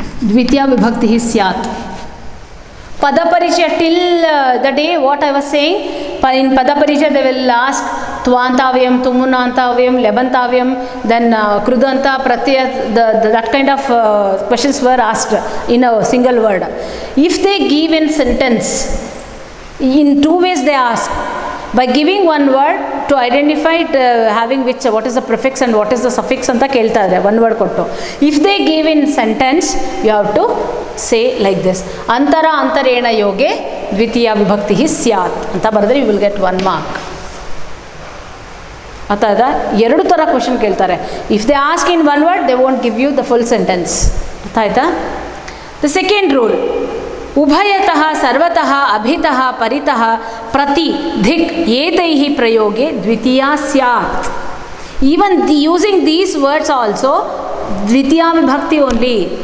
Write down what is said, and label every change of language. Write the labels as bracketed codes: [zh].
[sa] ದ್ವಿತೀಯ ವಿಭಕ್ತಿ ಸ್ಯಾತ್. [en] ಪದ ಪರಿಚಯ till the day what I was saying, in ಪದಪರಿಚಯ they will ask ತ್ವಾಂತಾವ್ಯಂ, ತುಮುನಾಂತಾವ್ಯಂ, ಲೆಬಂತಾವ್ಯಂ, then ಕೃದಂತ ಪ್ರತ್ಯಯ, that kind of questions were asked in a single word. If they give in sentence, in two ways they ask. By giving one word to identify it, having which, what is the prefix and what is the suffix [kn] ಅಂತ ಕೇಳ್ತಾ ಇದ್ದಾರೆ, [en] one word ಕೊಟ್ಟು. If they give in sentence, you have to say like this. [sa] ಅಂತರ ಅಂತರೇಣ ಯೋಗೆ ದ್ವಿತೀಯ ವಿಭಕ್ತಿ ಸ್ಯಾತ್ ಅಂತ ಬರೆದ್ರೆ [en] you will get 1 mark. [kn] ಅರ್ಥಾಯ್ತಾ? ಎರಡು ಥರ ಕ್ವಶನ್ ಕೇಳ್ತಾರೆ. [en] If they ask in one word, they won't give you the full sentence. [kn] ಅರ್ಥಾಯ್ತಾ? [en] The second rule, [sa] ಉಭಯತಃ ಸರ್ವತಃ ಅಭಿತಃ ಪರಿತಃ ಪ್ರತಿ ಧಿಕ್ ಏತೈಹಿ ಪ್ರಯೋಗೆ ದ್ವಿತೀಯ ಸ್ಯಾತ್. [en] Even using these words also ದ್ವಿತೀಯ ವಿಭಕ್ತಿ only.